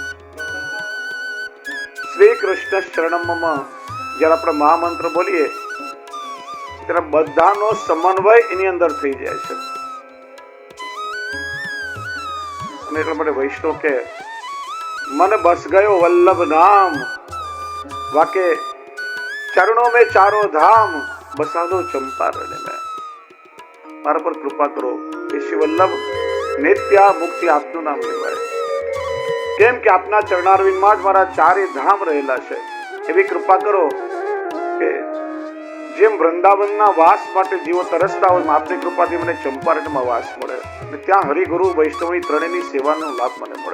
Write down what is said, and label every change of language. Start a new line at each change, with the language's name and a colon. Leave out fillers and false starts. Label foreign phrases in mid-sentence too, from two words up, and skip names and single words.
Gujarati: શ્રી કૃષ્ણ શરણમમાં જયારે આપણે મહામંત્ર બોલીએ ત્યારે બધાનો સમન્વય એની અંદર થઈ જાય છે. એટલા માટે વૈષ્ણવ કે
Hindi: मने बस गयो वल्लभ नाम, वाके चरणो में चारों धाम बसालो चंपारण में.
Gujarati: મારા પર કૃપા કરો કે શ્રી વલ્લભ નિત્ય મુક્તિ આપનું નામ લેવાય. કેમ કે આપના ચરણારવિંદમાં જ મારા 4 ધામ રહેલા છે. એવી કૃપા કરો કે જેમ વૃંદાવનના વાસ માટે જીવો તરસતા હોય, આપની કૃપાથી મને ચંપારણમાં વાસ મળે, અને ત્યાં હરિગુરુ વૈષ્ણવની ત્રણેયની સેવાનો લાભ મને મળે.